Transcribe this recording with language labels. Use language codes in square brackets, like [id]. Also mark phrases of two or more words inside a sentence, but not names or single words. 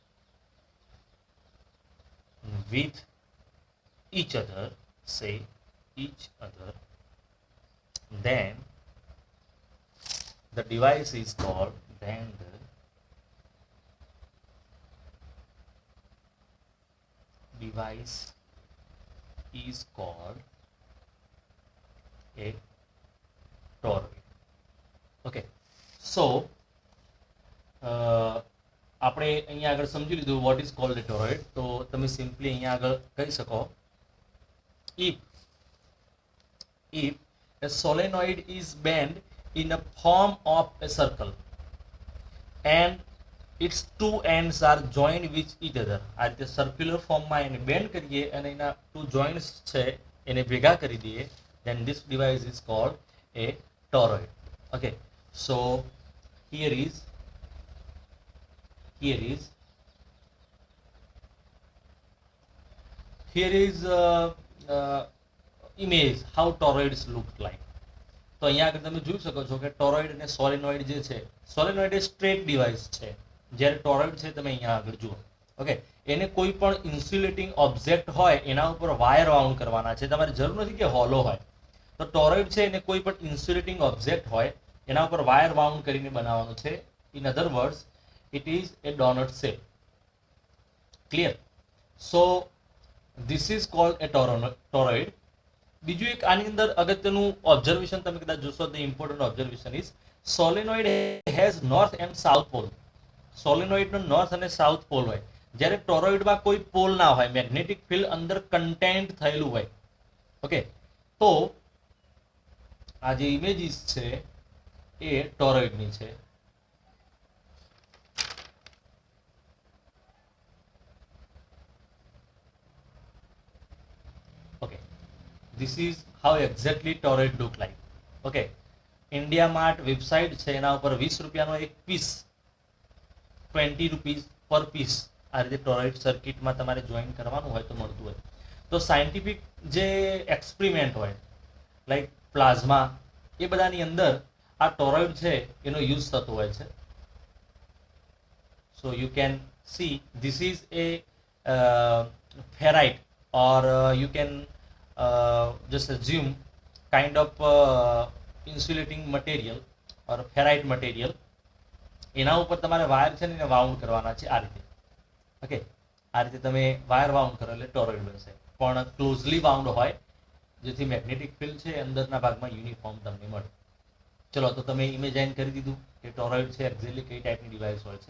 [en] with each other, then the device is called a toroid. Okay, so [gu] આપણે અહીંયા આગળ સમજી લીધું [en] what is called a toroid. [gu] તો તમે સિમ્પલી અહીંયા આગળ કહી શકો, [en] if a solenoid is bent in a form of a circle and its two ends are joined with each other, [gu] આ રીતે સર્ક્યુલર ફોર્મમાં એને બેન્ડ કરીએ અને એના [en] two joints [gu] છે એને ભેગા કરી દઈએ, [en] then this device is called a toroid. Okay, so here is image how toroids look like. [gu] તો અહીંયા આગળ તમે જોઈ શકો છો કે ટોરોઇડ અને સોલેનોઇડ જે છે, સોલેનોઇડ એ [en] straight device [gu] છે, જ્યારે ટોરોઇડ છે તમે અહીંયા આગળ જુઓ. ઓકે, એને કોઈ પણ [en] insulating object [gu] હોય એના ઉપર [en] wire wound [gu] કરવાના છે. તમારે જરૂર નથી કે હોલો હોય. તો ટોરોઇડ છે એને કોઈ પણ [en] insulating object [gu] હોય એના ઉપર [en] wire wound [gu] કરીને બનાવવાનું છે. [en] in other words, it is a donut shape. Clear? So this is called a toroid. [gu] બીજું એક આની અંદર અગત્યનું ઓબ્ઝર્વેશન તમે કદાચ જોશો, [en] the important observation is solenoid has north and south pole. [gu] સોલેનોઇડનો નોર્થ અને [en] south pole [gu] હોય, જ્યારે ટોરોઇડમાં કોઈ પોલ ના હોય, [en] magnetic field [gu] અંદર કન્ટેન્ટ થયેલું હોય. ઓકે, તો આ જે ઇમેજીસ છે એ ટોરોઇડની છે. [en] This is how exactly toroid look like. [gu] Okay, India Mart વેબસાઇટ છે એના ઉપર 20 રૂપિયાનો એક પીસ, [en] 20 rupees per piece [gu] આ રીતે ટોરોઇડ સર્કિટમાં તમારે જોઈન કરવાનું હોય તો મળતું હોય. તો સાયન્ટિફિક જે એક્સપેરિમેન્ટ હોય [en] like plasma [gu] એ બધાની અંદર આ ટોરોઇડ છે એનો યુઝ થતો હોય છે. [en] so you can see this is a ferrite or you can just assume kind of insulating material or ferrite material. [gu] એના ઉપર તમારે વાયર છે ને એને વાઉન્ડ કરવાના છે આ રીતે. ઓકે, આ રીતે તમે [en] wire wound [gu] કરો એટલે ટોરોઇડ બનશે, પણ [en] closely wound [gu] હોય જેથી [en] magnetic field [gu] છે અંદરના ભાગમાં યુનિફોર્મ તમને મળે. ચલો, તો તમે ઇમેજાઇન કરી દીધું કે ટોરોઇડ છે એક્ઝેક્ટલી કઈ ટાઈપની ડિવાઇસ હોય છે.